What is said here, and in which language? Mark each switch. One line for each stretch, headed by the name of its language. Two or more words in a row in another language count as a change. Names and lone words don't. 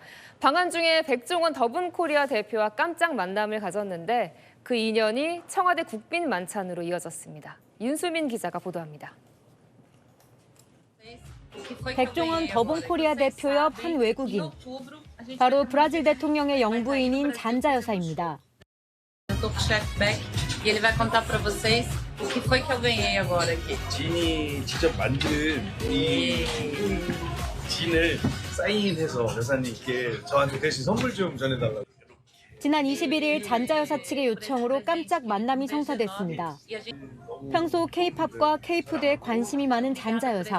Korean: 방한 중에 백종원 더분코리아 대표와 깜짝 만남을 가졌는데 그 인연이 청와대 국빈 만찬으로 이어졌습니다. 윤수민 기자가 보도합니다. 백종원 더분코리아 대표 옆 한 외국인, 바로 브라질 대통령의 영부인인 잔자 여사입니다.
Portuguese: E ele vai contar para vocês o que foi que eu ganhei agora aqui.
Korean: 진이 직접 만든 이 진을 사인해서 여사님께 저한테 대신 선물 좀 전해달라고. 지난 21일 잔자 여사 측의 요청으로 깜짝 만남이 성사됐습니다. 평소 K-팝과 K-푸드에 관심이 많은 잔자 여사.